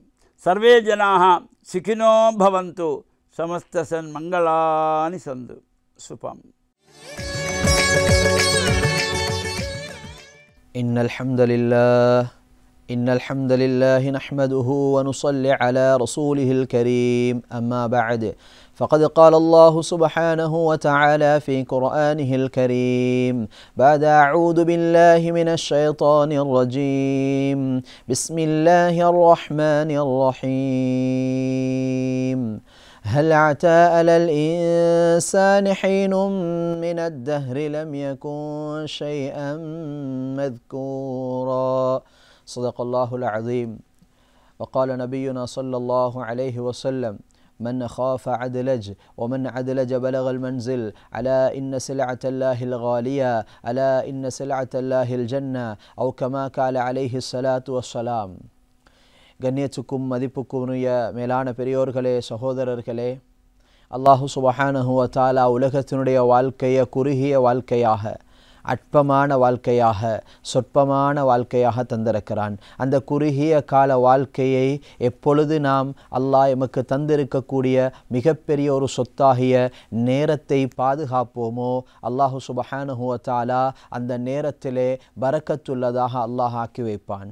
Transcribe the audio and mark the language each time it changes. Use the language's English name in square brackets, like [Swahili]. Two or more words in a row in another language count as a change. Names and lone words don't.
[Sanskrit] सर्वे जनाः सुखिनो भवन्तु समस्तजनानां मङ्गलानि सन्तु. சுபம். [Arabic] إن الحمد لله نحمده ونصلي على رسوله الكريم. أما بعد. فقد قال الله سبحانه وتعالى في قرآنه الكريم بعد أعوذ بالله من الشيطان الرجيم بسم الله الرحمن الرحيم هل عتى على الإنسان حين من الدهر لم يكن شيئا مذكورا. صدق الله العظيم. وقال نبينا صلى الله عليه وسلم من خاف عدلج ومن عدلج بلغ المنزل ألا إن سلعة الله الغالية ألا إن سلعة الله الجنة أو كما قال عليه الصلاة والسلام. [Tamil] கண்ணியத்துக்கும் மதிப்புக்குரிய மேலான பெரியோர்களே, சகோதரர்களே, [Arabic] الله سبحانه وتعالى [Tamil] உலகத்தினுடைய வாழ்க்கையை குறுகிய வாழ்க்கையாக, அற்பமான வாழ்க்கையாக, சொற்பமான வாழ்க்கையாக தந்திருக்கிறான். அந்த குறுகிய கால வாழ்க்கையை எப்பொழுது நாம் அல்லாஹ் எமக்கு தந்திருக்கக்கூடிய மிகப்பெரிய ஒரு சொத்தாகிய நேரத்தை பாதுகாப்போமோ, [Arabic] الله سبحانه وتعالى [Tamil] அந்த நேரத்திலே பரக்கத்துள்ளதாக அல்லாஹ் ஆக்கி வைப்பான்.